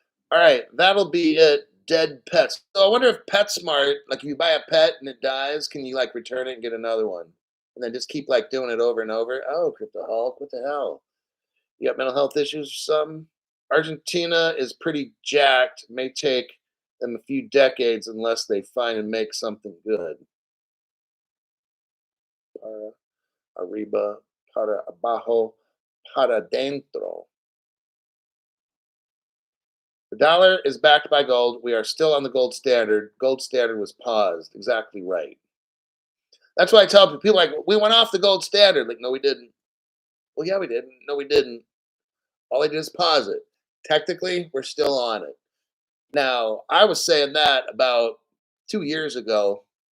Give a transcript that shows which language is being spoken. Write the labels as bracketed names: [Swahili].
[English] All right, that'll be it. Dead pets. So I wonder if PetSmart, like if you buy a pet and it dies, can you like return it and get another one? And then just keep like doing it over and over? Oh, Crypto Hulk, what the hell? You got mental health issues or something? Argentina is pretty jacked. May take them a few decades unless they find and make something good. [Spanish] Para arriba, para abajo, para dentro. [English] The dollar is backed by gold. We are still on the gold standard. Gold standard was paused. Exactly right. That's why I tell people like we went off the gold standard. Like, no, we didn't. Well, yeah, we didn't. No, we didn't. All they did is pause it. Technically, we're still on it. Now, I was saying that about 2 years ago.